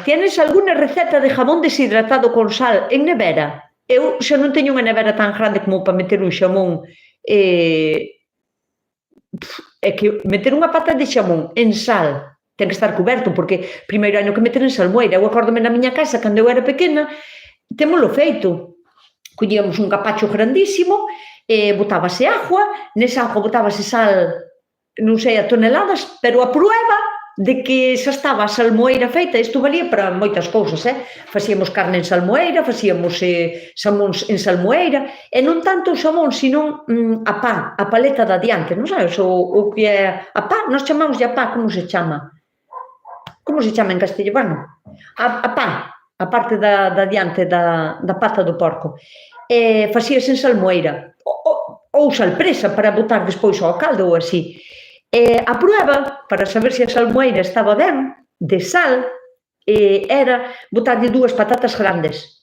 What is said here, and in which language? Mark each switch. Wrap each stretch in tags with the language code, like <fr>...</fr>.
<es>Tienes alguna receta de jamón deshidratado con sal en nevera?</es> <gl>Eu xa non teño unha nevera tan grande como para meter un xamón. É que meter unha pata de xamón en sal ten que estar coberto, porque primeiro hai que meter en salmoeira. Eu acórdome na miña casa, cando eu era pequena, témolo feito. Collíamos un capacho grandísimo, botábase agua, nesa agua botábase sal, non sei, a toneladas, pero a prueba de que xa estaba a salmoeira feita, isto valía para moitas cousas, facíamos carne en salmoeira, facíamos xamóns en salmoeira, e non tanto o xamón, sino a pá, a paleta de adiante, non sabes o que é a pá? Nós chamamos a pá, como se chama? Como se chama en castellano? A pá, a parte da adiante da pata do porco. Facíase en salmoeira, ou salpresa, para botar despois ao caldo ou así. A prueba, para saber se a salmoeira estaba ben, de sal, era botarlle 2 patatas grandes.</gl>